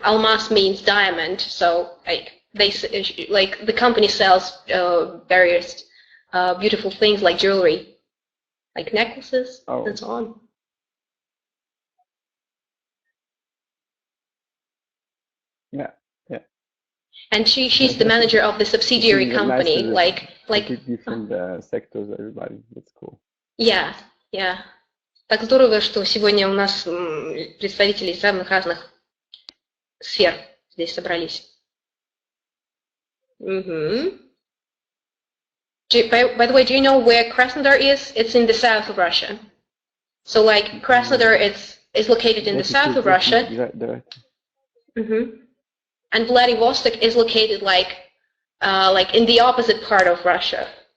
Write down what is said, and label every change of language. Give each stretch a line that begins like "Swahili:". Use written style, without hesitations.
English: EMAS means diamond, so like the company sells various beautiful things like jewelry, like necklaces and so on. Yeah. And she's the manager of the subsidiary company, nice like different sectors. Everybody, that's cool. Yeah.
Russian: Так здорово, что сегодня у нас представители из самых разных сфер здесь собрались.
English: By the way, do you know where Krasnodar is? It's in the south of Russia. So like Krasnodar is located in the south of Russia. And Vladivostok is located like in the opposite part of Russia.